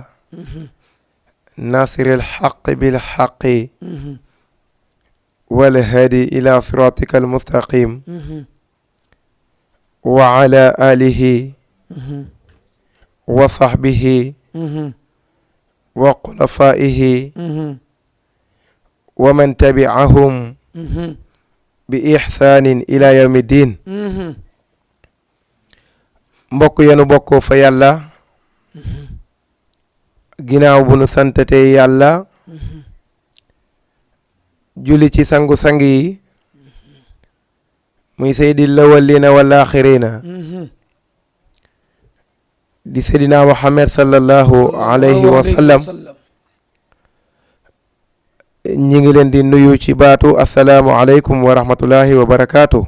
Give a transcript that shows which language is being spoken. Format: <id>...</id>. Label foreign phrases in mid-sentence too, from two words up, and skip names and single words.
<ar>ناصر الحق بالحق والهادي إلى صراطك المستقيم وعلى آله وصحبه وخلفائه ومن تبعهم بإحسان إلى يوم الدين</ar> <wo>mbokk yenu bokk fa yàlla ginnaaw bu nu santatee yàlla julli ci sangu-sang yi muy</wo> <ar>سيد الأولين والآخرين</ar> <wo>di seydina Muhammad</wo> <ar>صلى الله عليه وسلم</ar> <wo>ñi ngi leen di nuyu ci baatu</wo> <ar>السلام عليكم ورحمة الله وبركاته.</ar>